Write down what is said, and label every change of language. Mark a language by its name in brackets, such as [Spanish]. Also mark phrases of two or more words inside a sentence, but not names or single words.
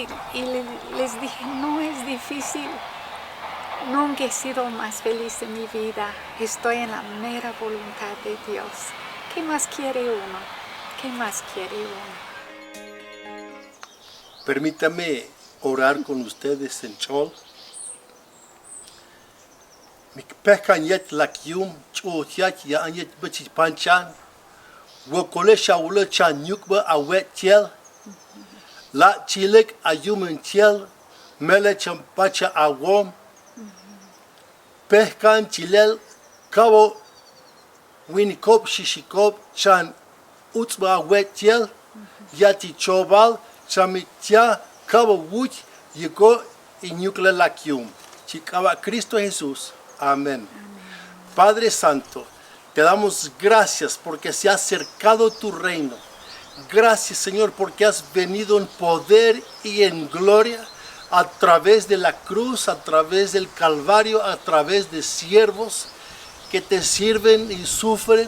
[Spanish] Y les dije, no es difícil. Nunca he sido más feliz en mi vida. Estoy en la mera voluntad de Dios. ¿Qué más quiere uno? ¿Qué más quiere uno? Permítame orar con ustedes en Chol. [Chol] Mi pekanyet lakyum chuhyat ya anyet bachis panchan. Wokole shaula chan yukba awet tiel. La chilek ayumen tiel. Mele champacha awom. Peskan chilel kabo winikop shishikop chan utzba awet tiel. Yati chobal chamitia kabo wuch yiko inyukle lakyum. Chikaba Cristo Jesús. Amén. [Spanish] Padre Santo, te damos gracias porque se ha acercado tu reino. Gracias, Señor, porque has venido en poder y en gloria a través de la cruz, a través del Calvario, a través de siervos que te sirven y sufren.